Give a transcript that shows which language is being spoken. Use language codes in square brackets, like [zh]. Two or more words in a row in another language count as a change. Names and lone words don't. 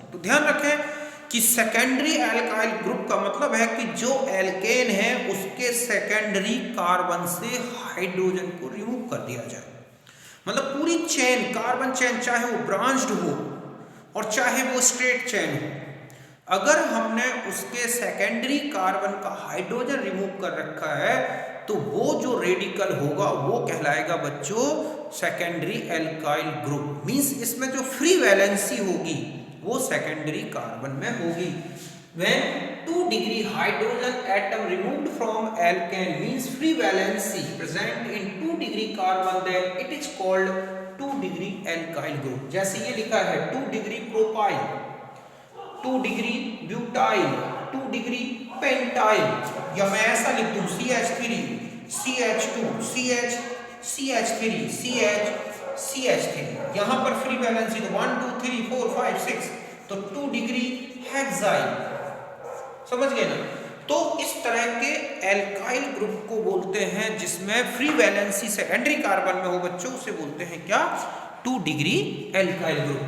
[hi] तो ध्यान रखें कि [en] secondary alkyl group [hi] का मतलब है कि जो एल्केन है उसके [en] secondary carbon [hi] से हाइड्रोजन को रिमूव कर दिया जाए, मतलब पूरी चेन, [en] carbon chain, [hi] चाहे वो ब्रांच्ड हो और चाहे वो [en] straight chain [hi] हो, अगर हमने उसके [en] secondary carbon [hi] का हाइड्रोजन रिमूव कर रखा है तो वो जो रेडिकल होगा वो कहलाएगा बच्चों [en] secondary alkyl group. [hi] मींस इसमें जो [en] free valency [hi] होगी वो [en] secondary carbon [hi] में होगी। [en] When 2 degree hydrogen atom removed from alkane means free valency present in 2 degree carbon, then it is called 2 degree alkyl group। [hi] जैसे ये लिखा है [en] 2 degree propyl, 2 degree butyl, 2 degree pentyl, [hi] या मैं ऐसा लिख दूं CH3 CH2 CH CH3 CH CH3, यहाँ पर [en] free valency [hi] तो 1 2 3 4 5 6, तो [en] 2 degree hexyl, [hi] समझ गए ना। तो इस तरह के [en] alkyl group [hi] को बोलते हैं जिसमें [en] free valency secondary carbon [hi] में हो बच्चों, उसे बोलते हैं क्या, [en] 2 degree alkyl group.